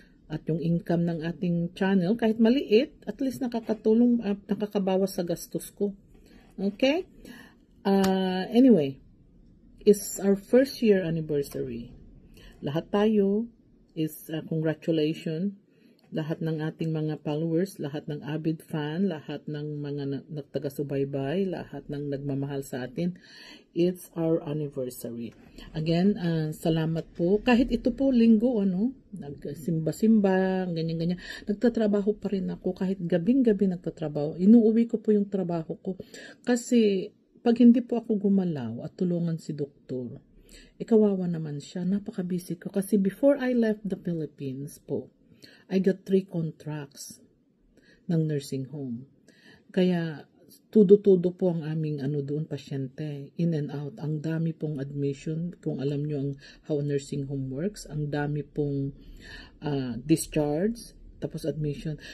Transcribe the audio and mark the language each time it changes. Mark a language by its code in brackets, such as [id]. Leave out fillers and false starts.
[tl] At yung income ng ating channel, kahit maliit, at least nakakatulong, nakakabawas sa gastos ko. Okay? [en] Anyway, it's our first year anniversary. [tl] Lahat tayo is congratulations. Lahat ng ating mga followers, lahat ng avid fan, lahat ng mga nagtaga-subaybay, lahat ng nagmamahal sa atin. [en] It's our anniversary. Again, salamat po. [tl] Kahit ito po linggo, nagsimba-simba, ganyan-ganyan. Nagtatrabaho pa rin ako. Kahit gabing-gabi nagtatrabaho. Inuuwi ko po yung trabaho ko. Kasi, pag hindi po ako gumalaw at tulungan si doktor, kawawa naman siya. Napaka-busy ko. [en] Kasi before I left the Philippines po, I got 3 contracts ng nursing home. [tl] Kaya, tudo-tudo po ang aming doon, pasyente. In and out. Ang dami pong admission. Kung alam nyo how nursing home works, ang dami pong discharge, tapos admission.